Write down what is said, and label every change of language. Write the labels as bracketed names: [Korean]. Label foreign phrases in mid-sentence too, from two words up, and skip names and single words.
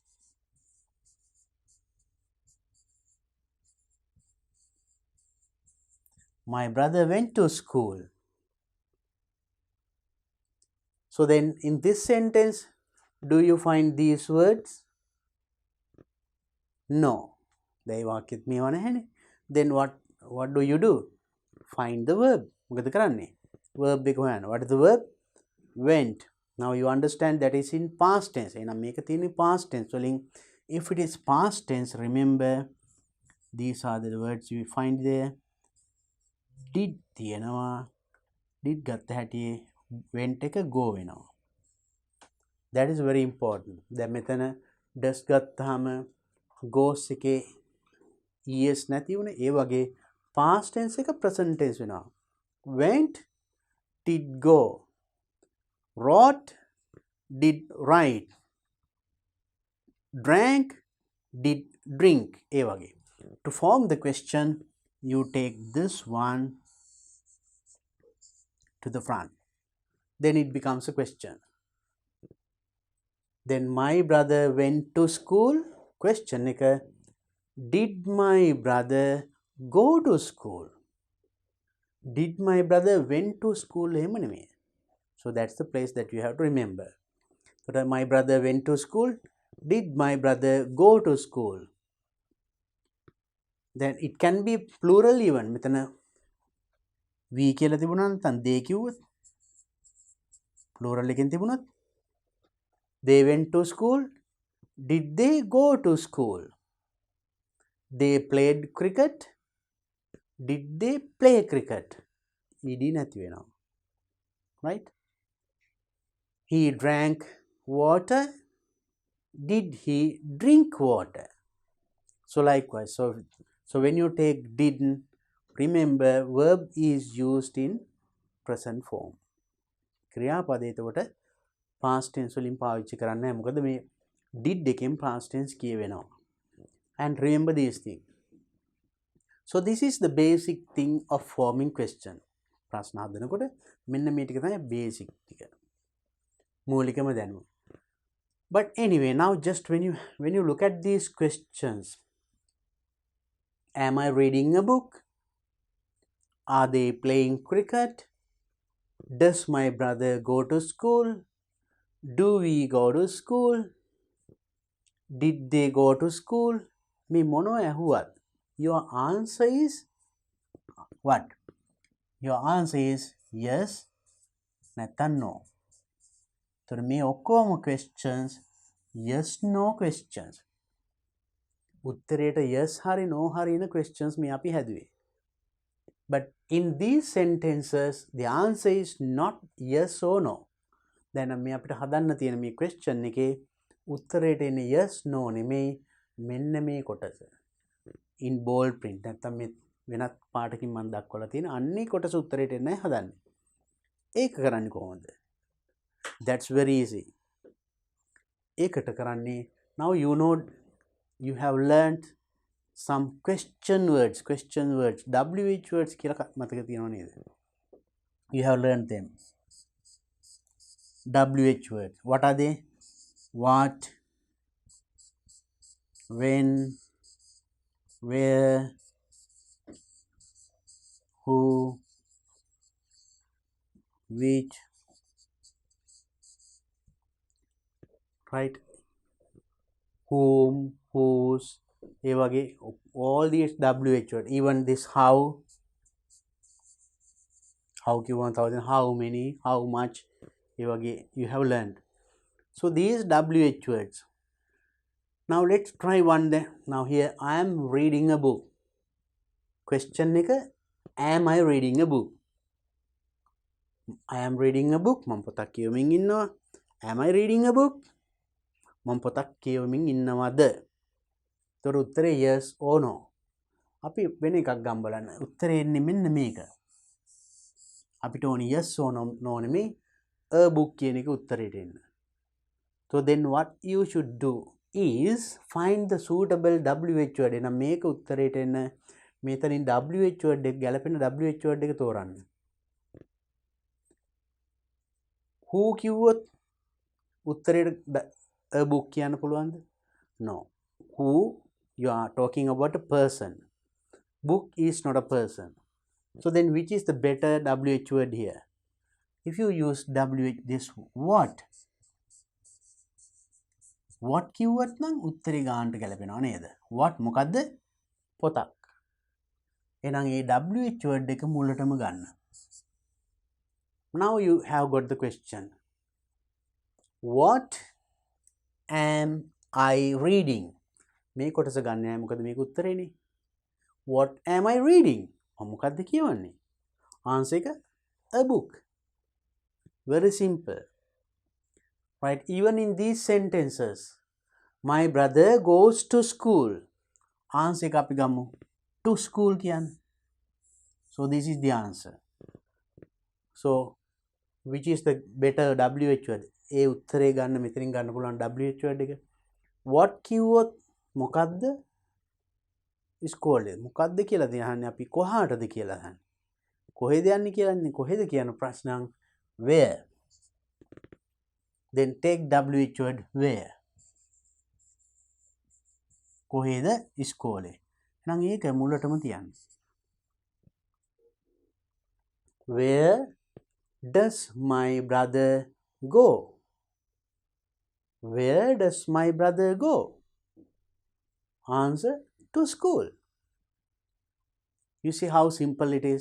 [English] My brother went to school. So then in this sentence, do you find these words? No. They walk with me on a hand. Then what do you do? Find the verb. [Sinhala] Verb එක හොයන්න. [English] What is the verb? Went. Now you understand that is in past tense. [Sinhala] එහෙනම් මේක තියෙන්නේ [English] past tense [Sinhala] වලින්. [English] If it is past tense, remember these are the words you find there. [Sinhala] Did තියෙනවා. Did ගත්ත හැටියේ went එක go වෙනවා. [English] That is very important. [Sinhala] දැන් මෙතන does ගත්තාම goes එකේ es නැති වුණේ. ඒ වගේ [English] past tense [Sinhala] එක [English] present tense [Sinhala] වෙනවා. [English] Went, did go. Wrote, did write. Drank, did drink. [Sinhala] ඒ වගේ. [English] To form the question, you take this one to the front. Then it becomes a question. Then my brother went to school. Question එක, did my brother go to school? Did my brother went to school? [Sinhala] එහෙම නෙමෙයි. [English] So that's the place that you have to remember. So that my brother went to school. Did my brother go to school? Then it can be plural even. [Sinhala] මෙතන we කියලා තිබුණා නැත්නම් they කිව්වොත්. [English] Plural [Sinhala] එකෙන් තිබුණොත් [English] they went to school. Did they go to school? They played cricket. Did they play cricket? [Sinhala] ed නැති වෙනවා. [English] Right? He drank water. Did he drink water? So likewise, so when you take didn't, remember verb is used in present form. [Sinhala] ක්‍රියාපදේ එතකොට [English] past tense [Sinhala] වලින් පාවිච්චි කරන්නේ නැහැ. මොකද මේ did එකෙන් [English] past tense [Sinhala] කියවෙනවා. [English] And remember these things. So this is the basic thing of forming question. [Sinhala] ප්‍රශ්න හදනකොට මෙන්න මේ ටික තමයි basic ටික. මූලිකම දැනුම. [English] But anyway, now just when you look at these questions, am I reading a book? Are they playing cricket? Does my brother go to school? Do we go to school? Did they go to school? [Sinhala] මේ මොනා ඇහුවත් [English] your answer is what? Your answer is yes, නැත්නම් no. So [Sinhala] මේ ඔක්කොම [English] questions yes no questions. [Sinhala] උත්තරේට yes හරි no හරි ඉන questions මේ අපි හැදුවේ. [English] But in these sentences the answer is not yes or no. [Sinhala] දැන් මේ අපිට හදන්න තියෙන මේ question එකේ උත්තරේට එන්නේ [English] yes no [Sinhala] නෙමෙයි මෙන්න මේ කොටස. [English] In bold print [Sinhala] නැත්නම් මේ වෙනත් පාටකින් මම දක්වලා තියෙන අන්නේ කොටස උත්තරේට එන්නයි හදන්නේ. ඒක කරන්නේ කොහොමද? [English] That's very easy. [Sinhala] ඒකට කරන්නේ [English] now you know you have learned some question words WH words [Sinhala] කියලා මතක තියෙනව නේද? [English] You have learned them. WH words. What are they? What, when, where, who, which, right? Whom, whose, [Sinhala] ඒ වගේ [English] all these WH words. Even this how කිව්වම thousand, how many, how much, [Sinhala] ඒ වගේ [English] you have learned. So these WH words. Now let's try one day. Now here I am reading a book. Question එක am I reading a book? I am reading a book. [Sinhala] මම පොතක් කියවමින් ඉන්නවා. [English] Am I reading a book? [Sinhala] මම පොතක් කියවමින් ඉන්නවද? ඒතර උත්තරේ [English] yes or no. [Sinhala] අපි වෙන එකක් ගම් බලන්න. උත්තරේ එන්නේ මෙන්න මේක. අපිට ඕනේ [English] yes or no [Sinhala] නෙමෙයි [English] a book [Sinhala] කියන එක උත්තරේට එන්න. [English] So then what you should do is find the suitable WH word. [Sinhala] එහෙනම් මේක උත්තරේට එන්න මෙතනින් [English] WH word [Sinhala] එක ගැලපෙන [English] WH word [Sinhala] එක තෝරන්න. Who කිව්වොත් උත්තරේට [English] a book [Sinhala] කියන්න පුළුවන්ද? [English] No. Who, you are talking about a person. Book is not a person. So then which is the better WH word here? If you use WH this what [Sinhala] කිව්වත් නම් උත්තරේ ගන්නට ගැලපෙනව නේද? What මොකද්ද? පොතක්. එහෙනම් මේ [English] WH word [Sinhala] එක මුලටම ගන්න. [English] Now you have got the question. What am I reading? [Sinhala] මේ කොටස ගන්න නෑ මොකද මේක උත්තරේනේ. [English] What am I reading? [Sinhala] මොකද්ද කියවන්නේ? Answer එක [English] a book. Very simple. Right? Even in these sentences, my brother goes to school. [Sinhala] Answer එක අපි ගමු [English] to school [Sinhala] කියන්නේ. [English] So this is the answer. So which is the better WH word? [Sinhala] ඒ උත්තරේ ගන්න මෙතනින් ගන්න පුළුවන් [English] WH word [Sinhala] එක. What කිව්වොත් මොකද්ද? ඉස්කෝලේ මොකද්ද කියලා දහන්නේ අපි කොහාටද කියලා අහන්නේ. කොහෙද යන්නේ කියලාන්නේ කොහෙද කියන ප්‍රශ්නං where. [English] Then take WH word where. [Sinhala] කොහෙද ඉස්කෝලේ. එහෙනම් ඒක මුලටම තියන්න. [English] Where does my brother go? Where does my brother go? Answer to school. You see how simple it is.